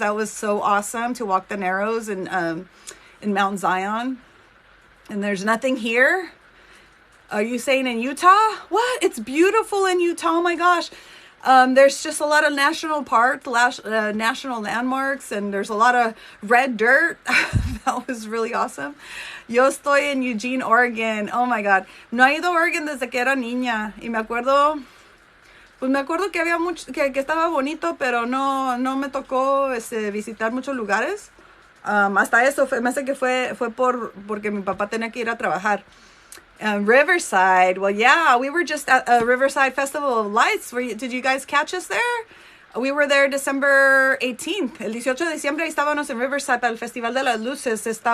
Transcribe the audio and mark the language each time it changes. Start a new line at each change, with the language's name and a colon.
English: That was so awesome to walk the Narrows in Mount Zion. And there's nothing here. Are you saying in Utah? What? It's beautiful in Utah. Oh my gosh. There's just a lot of national parks, national landmarks, and there's a lot of red dirt. That was really awesome.
Spanish: Yo estoy en Eugene, Oregon.
English: Oh my God.
Spanish: No he ido a Oregon desde que era niña. Y me acuerdo que había que estaba bonito, pero no me tocó visitar muchos lugares. Hasta eso, me hace que fue porque mi papá tenía que ir a trabajar.
English: Riverside. Well, yeah, we were just at a Riverside Festival of Lights. Did you guys catch us there? We were there December 18th.
Spanish: El 18 de diciembre estábamos en Riverside para el Festival de las Luces.